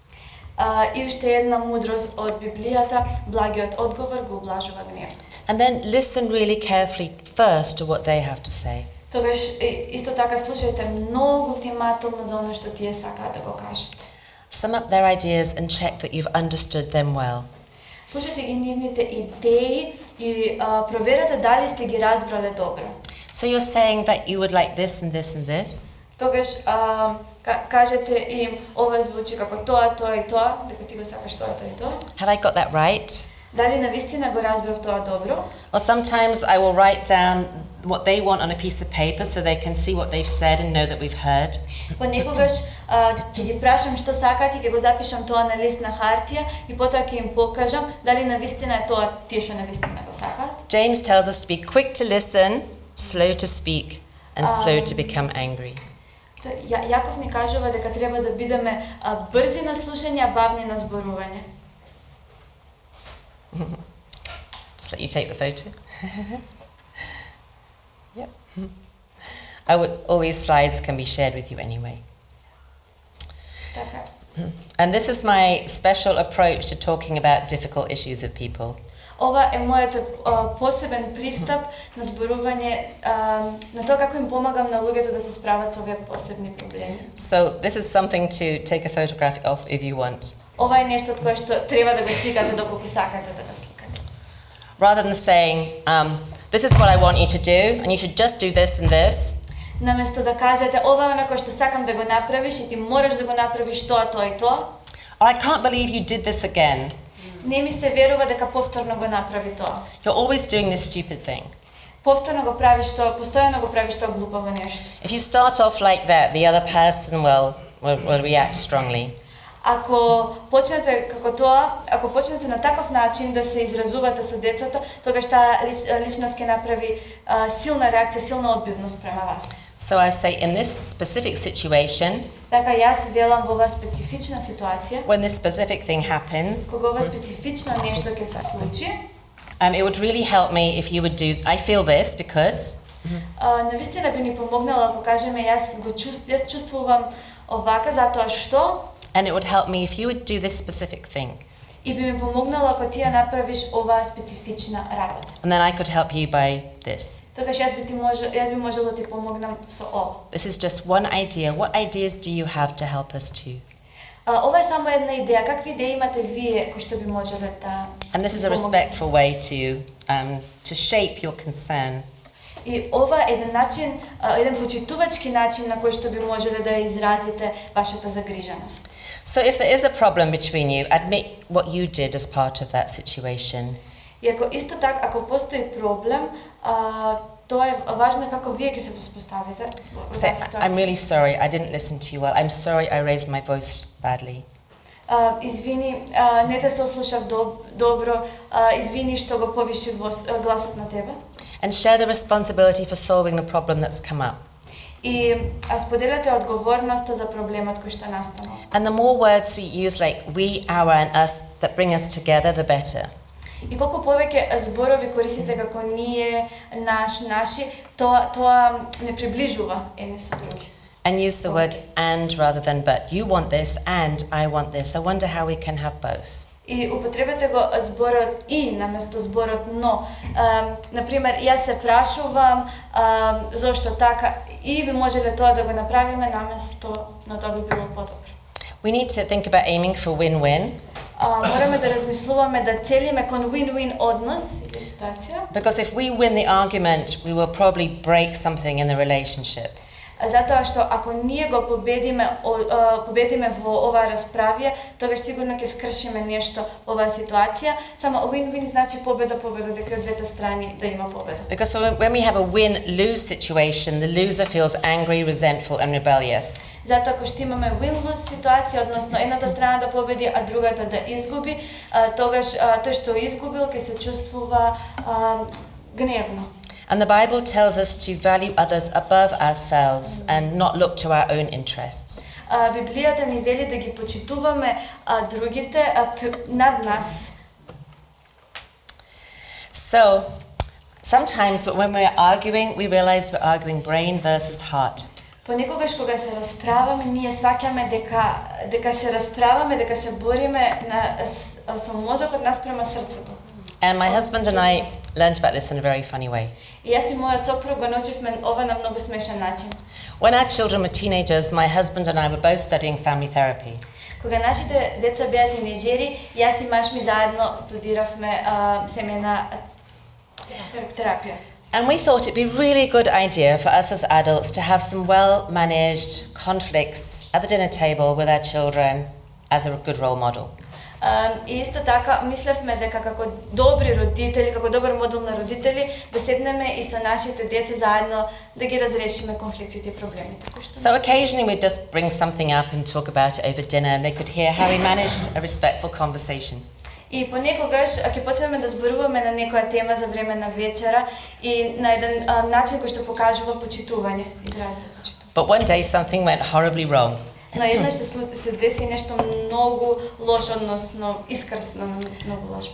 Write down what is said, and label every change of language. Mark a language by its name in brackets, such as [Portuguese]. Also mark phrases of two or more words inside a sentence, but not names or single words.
[Macedonian] И уште една мудрост од Библијата, благиот одговор го облажува гневот. [English] And then listen really carefully first to what they have to say. [Macedonian] Тогаш исто така слушајте многу внимателно за оно што тие сакаат да го кажат. [English] Sum up their ideas and check that you've understood them well. [Macedonian] Слушајте ги нивните идеи и проверете дали сте ги разбрале добро. [English] So you're saying that you would like this and this and this. [Macedonian] Тогаш кажете им ова звучи како тоа, тоа и тоа, дека ти го сакаш тоа, тоа и тоа. [English] Have I got that right? [Macedonian] Дали навистина го разбрав тоа добро? [English] Or sometimes I will write down what they want on a piece of paper so they can see what they've said and know that we've heard. [Macedonian] Понекогаш ќе ги прашам што сакаат и ќе го запишам тоа на лист на хартија и потоа ќе им покажам дали навистина е тоа тие што навистина го сакаат. [English] James tells us to be quick to listen, slow to speak, and slow to become angry. [Macedonian] Јаков ни кажува дека треба да бидеме брзи на слушање, а бавни на зборување. [English] Just let you take the photo. Yep. All these slides can be shared with you anyway. [Macedonian] Така. [English] And this is my special approach to talking about difficult issues with people. [Macedonian] Ова е мојот посебен пристап на зборување на тоа како им помагам на луѓето да се справат со овие посебни проблеми. [English] So this is something to take a photograph of if you want. [Macedonian] Ова е нешто кое што треба да го сликате доколку сакате да го сликате. [English] Rather than saying, this is what I want you to do, and you should just do this and this. [Macedonian] наместо да кажете ова е оно што сакам да го направиш и ти мораш да го направиш тоа и тоа. [English] Or I can't believe you did this again. [Macedonian] Не ми се верува дека повторно го направи тоа. [English] You're always doing this stupid thing. [Macedonian] Повторно го правиш тоа, постојано го правиш тоа глупаво нешто. [English] If you start off like that, the other person will react strongly. [Macedonian] Ако почнете како тоа, ако почнете на таков начин да се изразувате со децата, тогаш таа личност ќе направи силна реакција, силна одбивност према вас. [English] So I say in this specific situation, [Macedonian] Така јас велам во оваа специфична ситуација, [English] when this specific thing happens, [Macedonian] кога ова специфично нешто ќе се случи, [English] it would really help me if you would do, I feel this because, [Macedonian] навистина би ни помогнало ако кажеме јас чувствувам овака затоа што, [English] and it would help me if you would do this specific thing. [Macedonian] И би ми помогнало ако ти ја направиш оваа специфична работа. [English] And then I could help you by this. [Macedonian] Тогаш јас би можела да ти помогнам со ова. [English] This is just one idea. What ideas do you have to help us too? [Macedonian] Ова е само една идеја. Какви идеи имате вие кои што би можеле да [English] And this is a respectful way to shape your concern. [Macedonian] И ова е еден начин, еден почитувачки начин на кој што би можеле да изразите вашата загриженост. [English] So if there is a problem between you, admit what you did as part of that situation. [Macedonian] И ако исто така, ако постои проблем, тоа е важно како вие ќе се воспоставите во [English] Say, [Macedonian] таа ситуација. [English] I'm really sorry, I didn't listen to you well. I'm sorry I raised my voice badly. [Macedonian] Извини, не те се слушав добро, извини што го повишив гласот на тебе. [English] And share the responsibility for solving the problem that's come up. [Macedonian] И споделете одговорноста за проблемот кој што настанал. [English] And the more words we use like we, our and us that bring us together, the better. [Macedonian] И колку повеќе зборови користите како ние, наши, тоа не приближува едни со други. [English] And use the word and rather than but. You want this and I want this. I wonder how we can have both. [Macedonian] И употребете го зборот и наместо зборот но. Например, јас се прашувам зошто така и би можеле тоа да го направиме наместо, но тоа би било подобро. [English] We need to think about aiming for win-win. [Macedonian] Мораме да размислуваме да целиме кон win-win однос или ситуација. [English] Because if we win the argument, we will probably break something in the relationship. [Macedonian] Затоа што ако ние го победиме во оваа расправија, тогаш сигурно ќе скршиме нешто во оваа ситуација. Само win-win значи победа, дека од двете страни да има победа. [English] Because when we have a win-lose situation, the loser feels angry, resentful and rebellious. [Macedonian] Затоа ако што имаме win-lose ситуација, односно едната страна да победи, а другата да изгуби, тогаш тој што изгубил ќе се чувствува гневно. [English] And the Bible tells us to value others above ourselves and not look to our own interests. [Macedonian] Библијата ни вели да ги почитуваме другите над нас. [English] So, sometimes when we're arguing, we realize we're arguing brain versus heart. [Macedonian] Понекогаш кога се расправаме, ние сваќаме дека се расправаме, дека се бориме со мозокот наспрема срцето. [English] And my husband and I learned about this in a very funny way. [Macedonian] И јас и мојот сопруг го научивме ова на многу смешен начин. [English] When our children were teenagers, my husband and I were both studying family therapy. [Macedonian] Кога нашите деца беа тинејџери, јас и маж ми заедно студиравме семејна терапија. [English] And we thought it'd be a really good idea for us as adults to have some well-managed conflicts at the dinner table with our children as a good role model. [Macedonian] И исто така мислевме дека како добри родители, како добар модел на родители, да седнеме и со нашите деца заедно да ги разрешиме конфликтите и проблемите. [English] So occasionally we'd just bring something up and talk about it over dinner and they could hear how we managed a respectful conversation. [Macedonian] И понекогаш ќе почнеме да зборуваме на некоја тема за време на вечера и на еден начин кој што покажува почитување, изразено почитување. [English] But one day something went horribly wrong. [Macedonian] Но еднаш се деси нешто многу лошо, односно искрсно многу лошо.